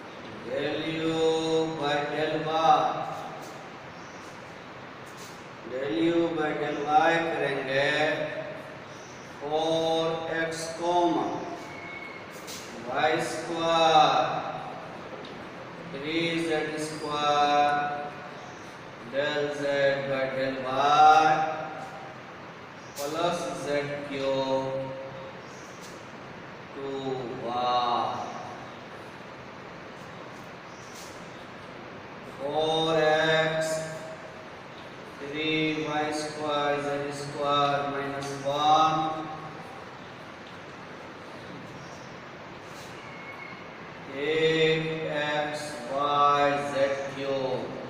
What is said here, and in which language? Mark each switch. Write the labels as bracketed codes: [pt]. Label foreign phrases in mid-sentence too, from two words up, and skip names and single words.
[en] del u by del y del del u by del y करेंगे 4x y square 3z square del z by del y plus z cube 2y 4x 3y square z square minus 1 8x y z cube